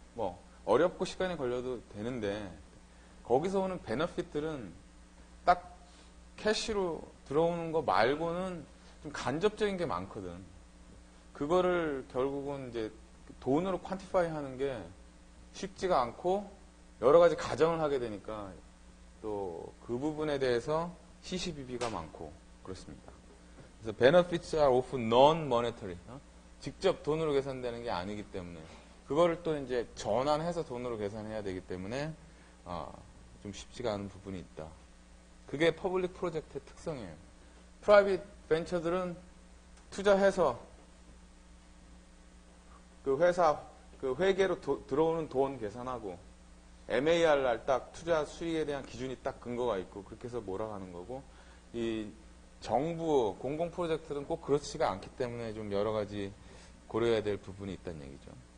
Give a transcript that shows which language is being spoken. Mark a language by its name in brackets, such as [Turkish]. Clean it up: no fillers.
[Korean] 뭐 어렵고 시간이 걸려도 되는데 거기서 오는 베너핏들은 딱 캐시로 들어오는 거 말고는 좀 간접적인 게 많거든. 그거를 결국은 이제 돈으로 퀀티파이 하는 게 쉽지가 않고 여러 가지 가정을 하게 되니까 또 그 부분에 대해서 시시비비가 많고 그렇습니다. 그래서 [English] benefits are often non-monetary. [Korean] 직접 돈으로 계산되는 게 아니기 때문에 그거를 또 이제 전환해서 돈으로 계산해야 되기 때문에 좀 쉽지가 않은 부분이 있다. 그게 퍼블릭 프로젝트의 특성이에요. 프라이빗 벤처들은 투자해서 그 회사 그 회계로 들어오는 돈 계산하고 MAR 날 딱 투자 수익에 대한 기준이 딱 근거가 있고 그렇게 해서 몰아가는 거고 이 정부 공공 프로젝트는 꼭 그렇지가 않기 때문에 좀 여러 가지 고려해야 될 부분이 있다는 얘기죠.